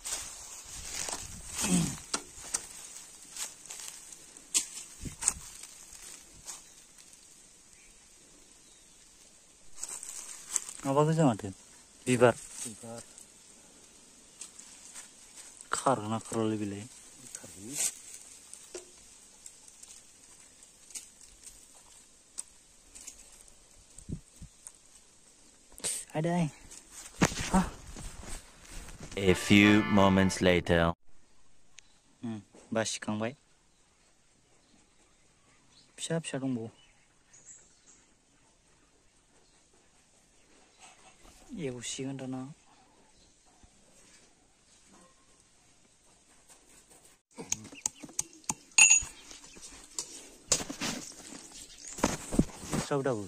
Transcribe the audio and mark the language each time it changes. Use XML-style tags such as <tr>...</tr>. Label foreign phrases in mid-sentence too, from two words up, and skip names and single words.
<brx>माबा गोजा माथो बिबार खारगोना खारलालै बेलाय आदै</brx> <en>A few moments later.</en> <brx>बासिखांबाय फिसा फिसा दंबावो एवसिगोन दाना दाबो</brx>